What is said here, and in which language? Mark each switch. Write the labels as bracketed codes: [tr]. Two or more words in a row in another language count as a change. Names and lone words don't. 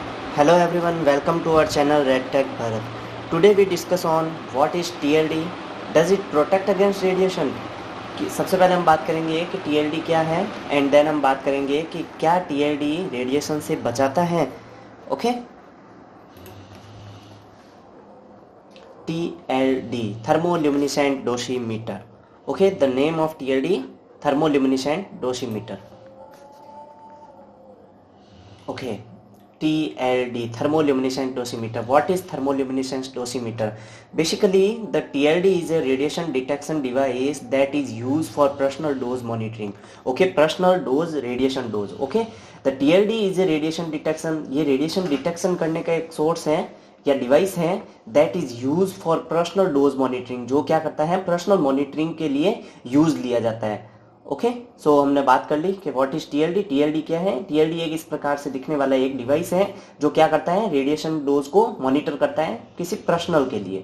[en] Hello everyone, welcome to our channel Red Tech Bharat. Today we discuss on what is TLD, does it protect against radiation? [hi] सबसे पहले हम बात करेंगे कि TLD क्या है [en] and then [hi] हम बात करेंगे कि क्या TLD रेडिएशन से बचाता है. ओके, [en] TLD thermoluminescent dosimeter. Okay, the name of TLD thermoluminescent dosimeter. Okay, TLD thermoluminescent dosimeter. What is thermoluminescent dosimeter? Basically the TLD is a radiation detection device that is used for personal dose monitoring. Okay, personal dose radiation dose. Okay, the TLD is a radiation detection. ये radiation detection [hi] करने का एक [en] सोर्स [hi] है या [en] डिवाइस है that is use for personal dose monitoring. [hi] जो क्या करता है, [en] personal monitoring [hi] के लिए यूज लिया जाता है. [en] okay, so [hi] हमने बात कर ली कि [en] what is TLD. [hi] टीएलडी क्या है? टीएलडी एक इस प्रकार से दिखने वाला एक डिवाइस है जो क्या करता है, [en] radiation dose [hi] को मॉनिटर करता है किसी पर्सनल के लिए.